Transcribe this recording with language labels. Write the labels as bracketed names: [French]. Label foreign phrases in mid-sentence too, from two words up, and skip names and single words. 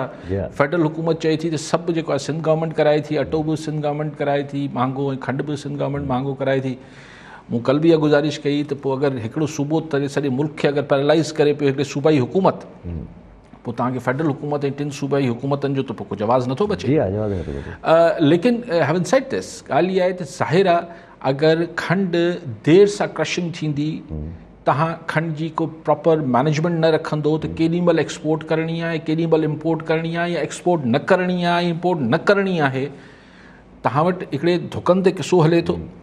[Sindhi] फेडरल हुकूमत चए थी त सभु जेको आहे सिंध गवर्नमेंट कराए थी, अटो बि सिंध गवर्नमेंट कराए थी महांगो, ऐं खंड बि सिंध गवर्नमेंट महांगो कराए थी। मूं कल्ह बि इहा गुज़ारिश कई त पोइ अगरि हिकिड़ो सूबो सॼे मुल्क खे अगरि पैरालाइज़ करे पियो हिकिड़े सूबाई हुकूमत, पोइ तव्हांखे फेडरल हुकूमत ऐं 3 सूबाई हुकूमतनि जो त पोइ कुझु आवाज़ नथो बचे। [English] लेकिन having said this, [Sindhi] ॻाल्हि इहा आहे त ज़ाहिर आहे अगरि खंड देरि सां क्रशिंग थींदी, तव्हां खंड जी को [English] proper management [Sindhi] न रखंदो त केॾी महिल एक्सपोर्ट करणी आहे, केॾी महिल इम्पोर्ट करणी आहे, या एक्सपोर्ट न करणी आहे, इम्पोर्ट न करणी आहे, तव्हां वटि हिकिड़े धुकनि ते किसो हले थो।